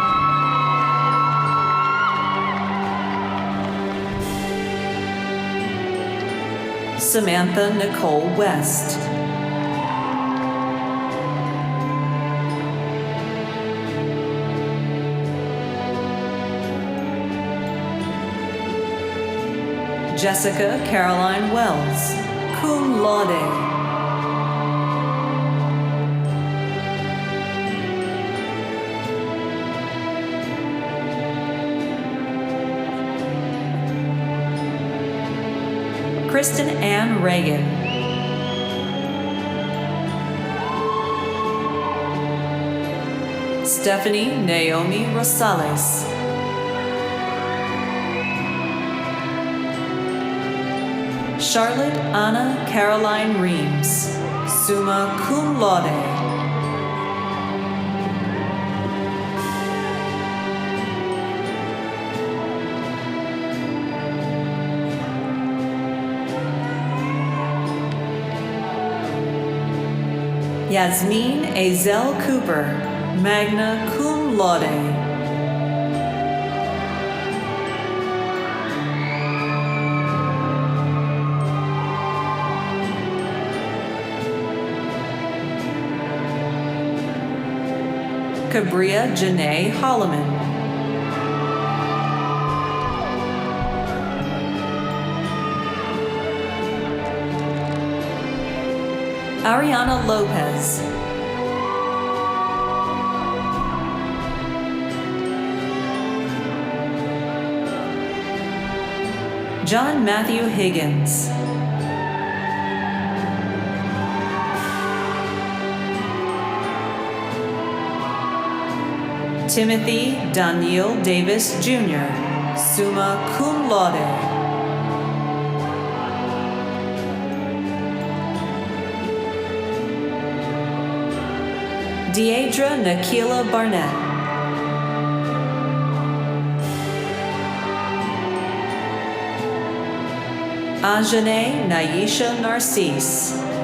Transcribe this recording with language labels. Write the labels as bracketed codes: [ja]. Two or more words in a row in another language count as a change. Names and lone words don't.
[en] Samantha Nicole West. Jessica Caroline Wells, [la] cum laude. [en] Kristen Ann Reagan. Stephanie Naomi Rosales. Charlotte Anna Caroline Reams, [la] summa cum laude. [en] Yasmin Azel Cooper, [la] magna cum laude. [en] Cabria Janae Holloman. Ariana Lopez. John Matthew Higgins. Timothy Daniel Davis Jr., [la] summa cum laude. [en] Deidra Nakila Barnett. Ajane Naisha Narcisse.